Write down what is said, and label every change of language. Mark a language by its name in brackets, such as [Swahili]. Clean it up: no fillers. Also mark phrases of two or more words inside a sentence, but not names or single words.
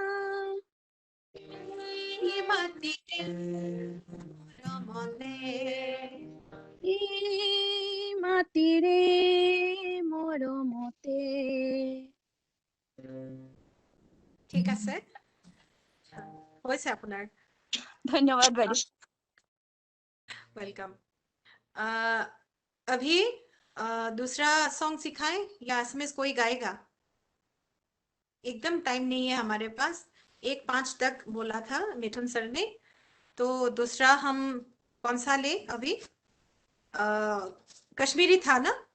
[Assamese] মাটিতে ৰমনে এই মাটিৰে মৰমতে ঠিক আছে হৈছে আপোনাৰ ধন্যবাদ বাইদেউ [Hindi] वेलकम अभी दूसरा सॉन्ग सिखाएं या इसमें से कोई गाएगा एकदम टाइम नहीं है हमारे पास 1:05 तक बोला था मिथुन सर ने तो दूसरा हम कौन सा ले अभी कश्मीरी था ना